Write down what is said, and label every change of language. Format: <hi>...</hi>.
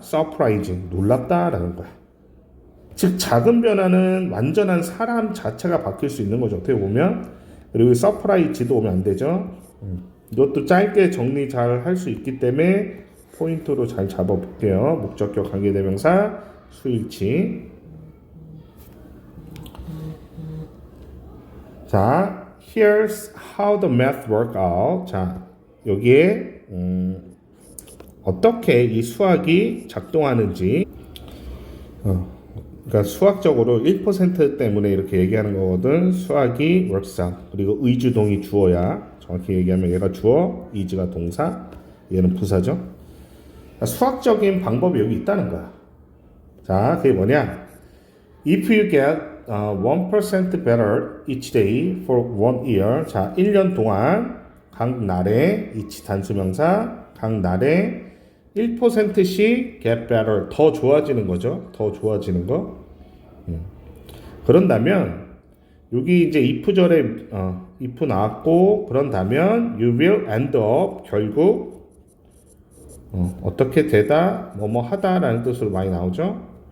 <ko>surprising, 놀랍다라는 거야. 즉 작은 변화는 완전한 사람 자체가 바뀔 수 있는 거죠. 어떻게 보면. 그리고 surprise도 오면 안 되죠. 이것도 짧게 정리 잘 할 수 있기 때문에 포인트로 잘 잡아볼게요. 목적격 관계대명사 수일치.</ko> <en>자, here's how the math work out.</en> <ko>자, 여기에 어떻게 이 수학이 작동하는지 그러니까 수학적으로 1% 때문에 이렇게 얘기하는 거거든. 수학이</ko> <en>works out.</en> <ko>그리고 의주동이 주어야 정확히 얘기하면 얘가 주어, is가 동사, 얘는 부사죠. 수학적인 방법이 여기 있다는 거야. 자, 그게 뭐냐?</ko> <en>If you get 1% better each day for 1 year.</en> <ko>자, 1년 동안 각 날에 each 단수명사 각 날에 1%씩</ko> <en>get better</en> <ko>더 좋아지는 거죠. 더 좋아지는 거. 그런다면 여기 이제 if절에 if 나왔고 그런다면</ko> <en>you will end up</en> <ko>결국 어떻게 되다 뭐뭐 하다라는 뜻으로 많이 나오죠.</ko>